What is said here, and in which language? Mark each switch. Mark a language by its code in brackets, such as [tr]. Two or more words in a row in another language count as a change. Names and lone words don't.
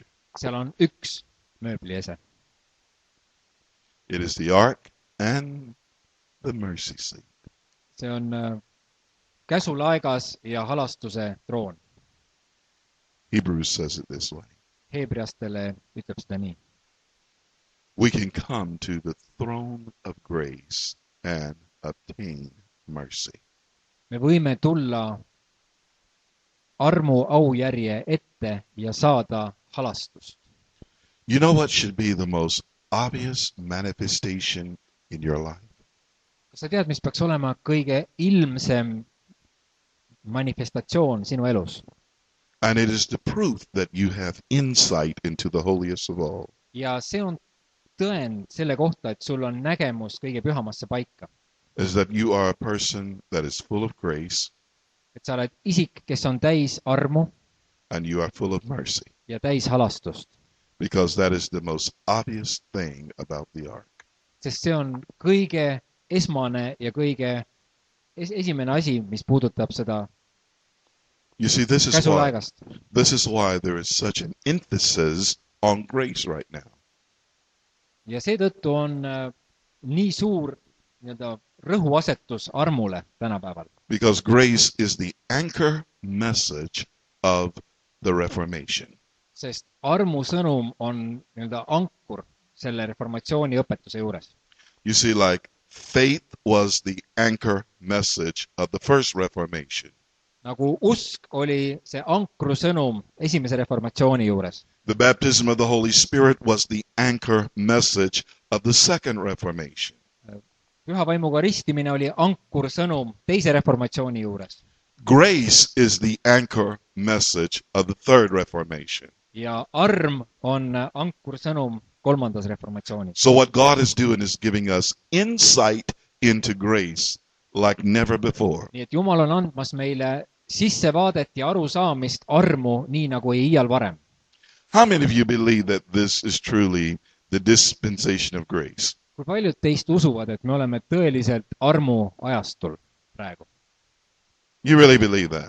[et] seal on üks mööbliese. [en] It is the ark and the mercy seat. [et] See on käsulaegas ja halastuse troon. [en] Hebrews says it this way. [et] Heebriastele ütleb seda nii. [en] We can come to the throne of grace and obtain mercy. [et] Me võime tulla armu aujärje ette ja saada halastust. [en] You know what should be the most obvious manifestation in your life? [et] Kas sa tead, mis peaks olema kõige ilmsem manifestatsioon sinu elus? [en] And it is the proof that you have insight into the holiest of all. [et] Ja see on tõend selle kohta, et sul on nägemus kõige pühamasse paika. [en] Is that you are a person that is full of grace [et] Et sa oled isik, kes on täis armu [en] and you are full of mercy. [et] ja täis halastust. [en] Because that is the most obvious thing about the ark. [et] Sest see on kõige esmane ja kõige esimene asi, mis puudutab seda [en] You see, this [et] käsulaegast. [en] is why there is such an emphasis on grace right now. [et] Ja seetõttu on nii suur rõhuasetus armule tänapäeval. [en] Because grace is the anchor message of the Reformation. [et] Sest armu sõnum on ankur selle reformatsiooni õpetuse juures. [en] You see, like faith was the anchor message of the first Reformation. [et] nagu usk oli see ankrusõnum esimese reformatsiooni juures. [en] The baptism of the Holy Spirit was the anchor message of the second Reformation. [et] Püha vaimuga ristimine oli ankursõnum teise reformatsiooni juures. [en] Grace is the anchor message of the third Reformation. [et] Ja arm on ankursõnum kolmandas reformatsioonis. [en] So what God is doing is giving us insight into grace like never before. [et] Nii et Jumal on andmas meile sissevaadet ja arusaamist armu nii nagu ei iial varem. [en] How many of you believe that this is truly the dispensation of grace? [et] Kui paljud teist usuvad, et me oleme tõeliselt armu ajastul praegu? [en] You really believe that?